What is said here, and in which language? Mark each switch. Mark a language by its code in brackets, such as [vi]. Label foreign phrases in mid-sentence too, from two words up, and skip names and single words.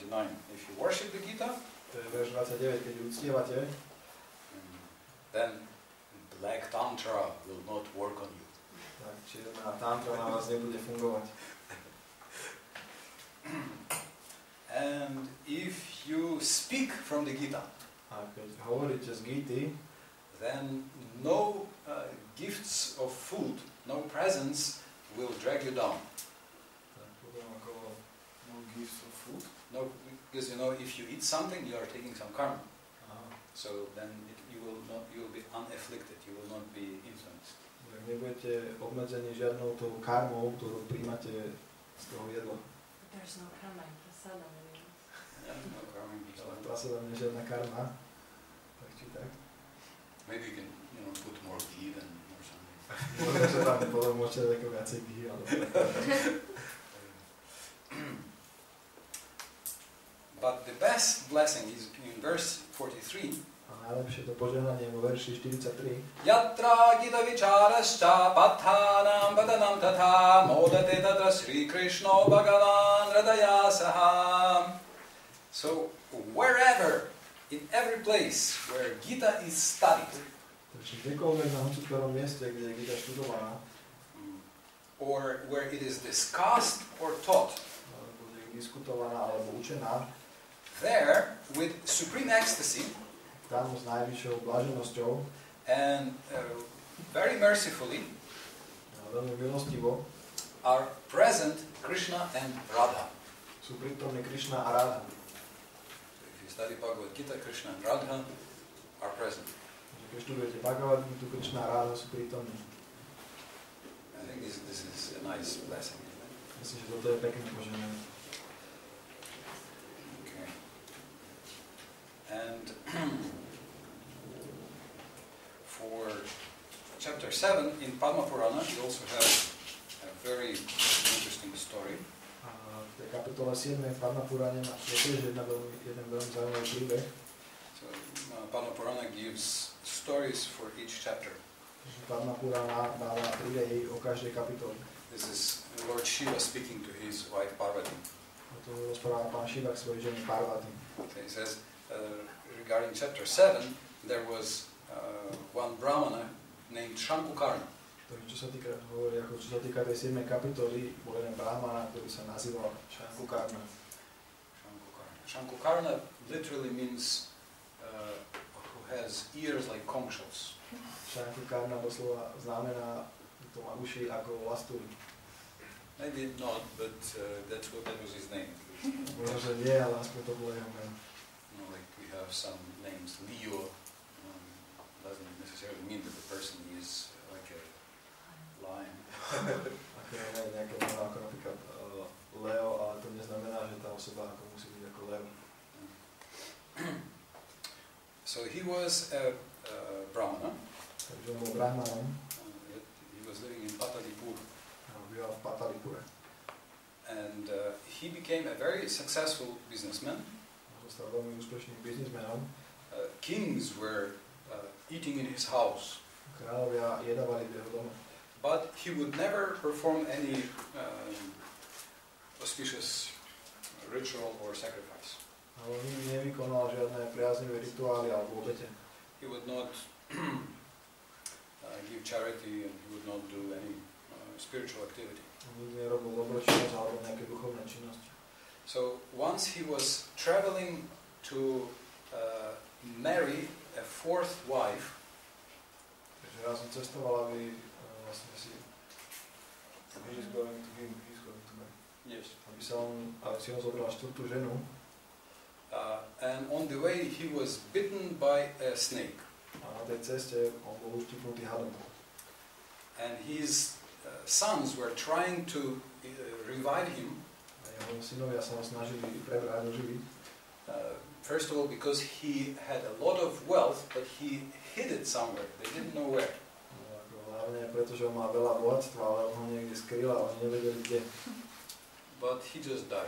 [en] If you worship the Gita, [sk] to je verš 29, keď ju uctievate, [en] then black tantra will not work on you. [sk] tak čierna tantra na vás nebude fungovať. [en] And if you speak from the Gita, [sk] A keď hovoríte z Gity, [en] then no gifts of food, no presents will drag you down. [sk] tak potom ako [en] no gifts of food. No, because you know, if you eat something, you are taking some karma. [sk] Aha. [en] So then you will be unafflicted. You will not be influenced. [sk] Tak nebudete obmedzení žiadnou tou karmou, ktorú príjmate z toho jedla. [en] There's no karma in prasada. Yeah, no karma. [sk] Ale prasada nie je žiadna karma. Tak či tak. [en] Maybe you can, put more ghee than or something. [sk] Možno, že tam potom môžete ako viacej ghee, ale [en] But the best blessing is in verse 43. [sk] a najlepšie to požehnanie vo verši 43. [sa] यत्र गीता विचारश्च पठनं पाठनं तथा मोदते तत्र श्री कृष्ण भगवान् राधया सह. [en] So wherever, in every place where Gita is studied, [sk] Takže kdekoľvek na hoci ktorom mieste, kde je Gita študovaná, [en] or where it is discussed or taught, [sk] alebo je diskutovaná alebo učená, [en] there with supreme ecstasy [sk] tam s najvyššou blaženosťou [en] and very mercifully [sk] a veľmi milostivo [en] are present Krishna and Radha. [sk] sú prítomní Krišna a Radha. [en] If you study Bhagavad Gita, Krishna and Radha are present. [sk] Takže keď študujete Bhagavad Gitu, Krišna a Radha sú prítomní. [en] I think this is a nice blessing. [sk] Myslím, že toto je pekné požehnanie. [en] Okay. And for chapter 7 in Padma Purana, you also have a very interesting story. [sk] A v tej kapitole 7 v Padma Purane je tiež jeden veľmi zaujímavý príbeh. [en] So Padma Purana gives stories for each chapter. [sk] Takže Padma Purana dáva príbehy o každej kapitole. [en] This is Lord Shiva speaking to his wife Parvati. [sk] A to rozpráva pán Shiva k svojej žene Parvati. [en] Okay, he says, regarding chapter 7, there was one Brahmana named Shankukarna. [sk] Takže čo sa týka, hovorí, ako čo sa týka tej 7. kapitoly, bol jeden brahmana, ktorý sa nazýval Shankukarna. [en] Shankukarna literally means who has ears like conch shells. [sk] Shankukarna doslova znamená, že to má uši ako lastúry. [en] Maybe not, but that was his name. [sk] Možno, že nie, ale aspoň to bolo jeho meno. [en] You know, like we have some names, Leo, doesn't necessarily mean that the person is like a lion. [sk] Ako je nejaké meno ako napríklad Leo, ale to neznamená, že tá osoba ako musí byť ako lev. [en] So he was a brahmana. [sk] Takže on bol brahmanom. [en] He was living in Patalipur. [sk] Býval v Patalipure. [en] And he became a very successful businessman. [sk] Stal veľmi úspešným biznismenom. [en] Kings were eating in his house. [sk] Kráľovia jedávali v jeho dome. [en] But he would never perform any auspicious ritual or sacrifice. [sk] Ale on nikdy nevykonal žiadne priaznivé rituály alebo obete. [en] He would not give charity and he would not do any spiritual activity. [sk] On nikdy nerobil dobročinnosť alebo nejaké duchovné činnosti. [en] So once he was traveling to marry a fourth wife. [sk] Takže raz on cestoval, aby vlastne si [en] he's going to marry. Yes. [sk] Aby si on zobral štvrtú ženu. [en] And on the way he was bitten by a snake. [sk] A na tej ceste on bol uštípnutý hadom. [en] And his sons were trying to revive him. [sk] A jeho synovia sa ho snažili prebrať do živy. [en] First of all, because he had a lot of wealth, but he hid it somewhere. They didn't know where. [sk] Hlavne pretože on má veľa bohatstva, ale on ho niekde skrýl a oni nevedeli kde. [en] But he just died.